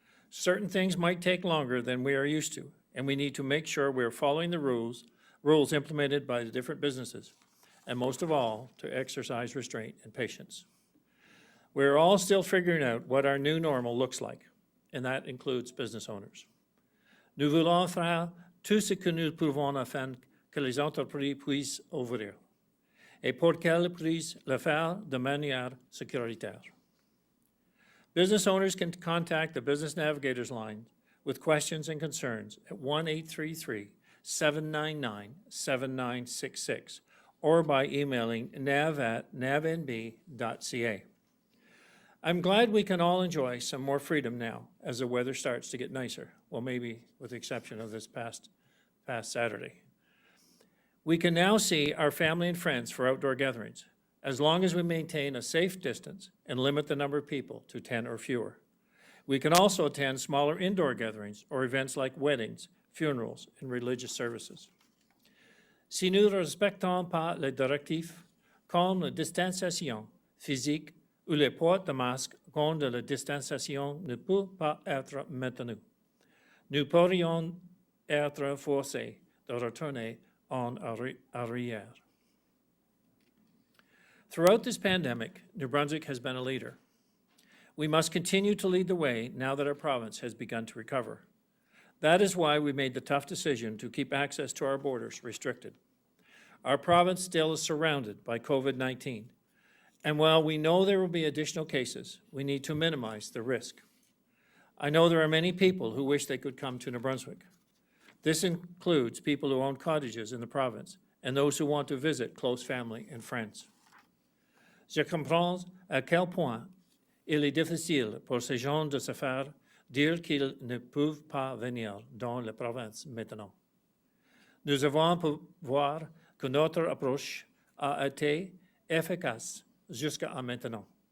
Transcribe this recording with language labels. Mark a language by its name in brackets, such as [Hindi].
[English] Certain things might take longer than we are used to, and we need to make sure we're following the rules implemented by the different businesses, and most of all, to exercise restraint and patience. We're all still figuring out what our new normal looks like, and that includes business owners. [French] Nous voulons faire tout ce que nous pouvons afin que les entreprises puissent ouvrir, et pour qu'elles puissent le faire de manière sécuritaire. [English] Business owners can contact the Business Navigators line with questions and concerns at 1-833-799-7966 or by emailing nav@navnb.ca. I'm glad we can all enjoy some more freedom now as the weather starts to get nicer. Well, maybe with the exception of this past Saturday. We can now see our family and friends for outdoor gatherings, as long as we maintain a safe distance and limit the number of people to 10 or fewer. We can also attend smaller indoor gatherings or events like weddings, funerals, and religious services. [French] Si nous ne respectons pas les directives, comme la distanciation physique ou le port de masque quand la distanciation ne peut pas être maintenue, nous pourrions être forcés de retourner en arrière. [English] Throughout this pandemic, New Brunswick has been a leader. We must continue to lead the way now that our province has begun to recover. That is why we made the tough decision to keep access to our borders restricted. Our province still is surrounded by COVID-19, and while we know there will be additional cases, we need to minimize the risk. I know there are many people who wish they could come to New Brunswick. This includes people who own cottages in the province and those who want to visit close family and friends. [French] Je comprends à quel point il est difficile pour ces gens de se faire dire qu'ils ne peuvent pas venir dans la province maintenant. Nous avons pu voir que notre approche a été efficace jusqu'à maintenant.